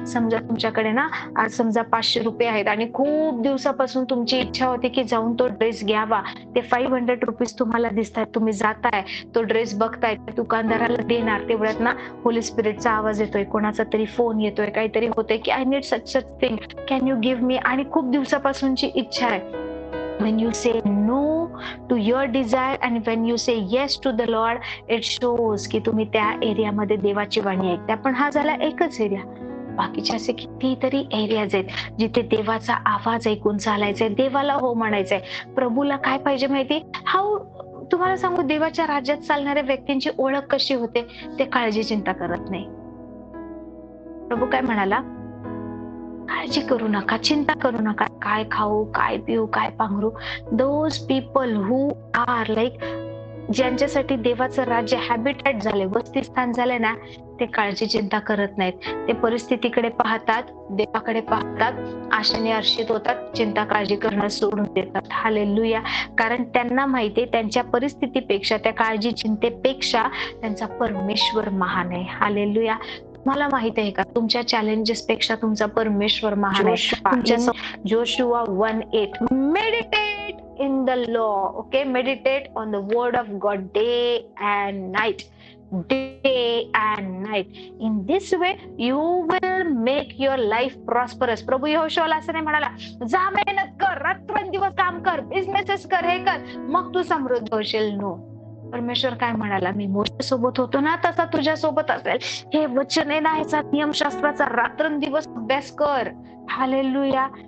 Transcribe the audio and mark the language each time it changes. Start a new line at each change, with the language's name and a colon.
Marathi: समजा तुमच्याकडे ना आज समजा 500 रुपये आहेत आणि खूप दिवसापासून तुमची इच्छा होती की जाऊन तो ड्रेस घ्यावा. ते 500 रुपीज तुम्हाला दिसतायत, तुम्ही जाताय, तो ड्रेस बघताय, दुकानदाराला देणार, तेवढ्यात ना होली स्पिरिटचा आवाज येतोय, कोणाचा तरी फोन येतोय, काहीतरी होतंय की I need such thing, can you give मी, आणि खूप दिवसापासूनची इच्छा आहे.
English: When you say no to your desire and when you say yes to the Lord, it shows की तुम्ही त्या एरियामध्ये देवाची वाणी ऐकता.
Marathi: पण हा झाला एकच एरिया. बाकीचे असे कितीतरी एरियाज आहेत जिथे देवाचा आवाज ऐकून चालायचंय, देवाला हो म्हणायचंय. प्रभूला काय पाहिजे माहिती? तुम्हाला सांगू, देवाच्या राज्यात चालणाऱ्या व्यक्तींची ओळख कशी होते? ते काळजी चिंता करत नाही. प्रभू काय म्हणाला? काळजी करू नका, चिंता करू नका, काय खाऊ, काय पिऊ, काय पांघरू. Those people who are like, ज्यांच्यासाठी देवाचं राज्य हॅबिटॅट झाले, वसतिस्थान झाले ना, ते काळजी चिंता करत नाहीत. ते परिस्थितीकडे पाहतात, देवाकडे पाहतात, आशेने हर्षित होतात, चिंता काळजी करणं सोडून देतात. हालेलुया. कारण त्यांना माहितीये त्यांच्या परिस्थितीपेक्षा, त्या काळजी चिंतेपेक्षा त्यांचा परमेश्वर महान आहे. हालेलुया. मला माहित आहे का, तुमच्या चॅलेंजेस पेक्षा तुमचा परमेश्वर महान आहे.
English: Joshua 1:8 meditate in the law. Okay, meditate on the word of God day and night. Day and night. In this way you will make your life prosperous.
Marathi: प्रभू यहोशूआला असं नाही म्हणाला, जा मेहनत कर, रात्रंदिवस काम कर, बिझनेसेस कर, हे कर, मग तू समृद्ध होशील. नो. परमेश्वर काय म्हणाला? मी मोशे सोबत होतो ना, तसा तुझ्या सोबत असेल. हे वचन आहे ना, ह्याचा नियमशास्त्राचा रात्रंदिवस अभ्यास कर. हालेलुया.